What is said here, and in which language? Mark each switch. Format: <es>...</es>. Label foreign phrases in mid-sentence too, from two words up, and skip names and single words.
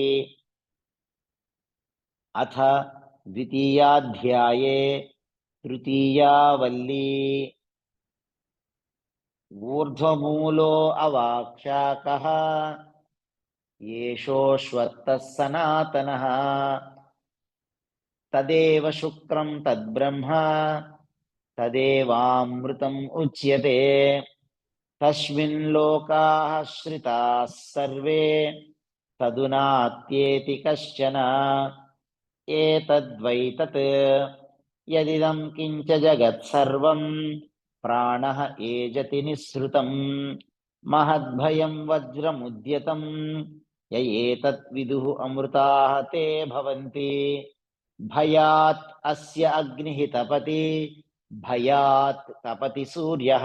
<sa>अथ द्वितीयाध्याये तृतीया वल्ली ऊर्ध्वमूलो अवाक्षाकः येषोऽश्वत्थः सनातनः तदेव शुक्रं तद्ब्रह्म तदेवामृतम् उच्यते तस्मिन् लोकाः श्रिताः सर्वे तदुनात्येति कश्चन एतद्वै तत् యదిదం కించ జగత్సర్వం ప్రాణః ఏజతి నిస్సృతం మహద్భయం వజ్రముద్యతం య ఏతత్ విదుః అమృతాః తే భవంతి భయాత్ అస్య అగ్నిః తపతి భయాత్ తపతి సూర్యః</sa>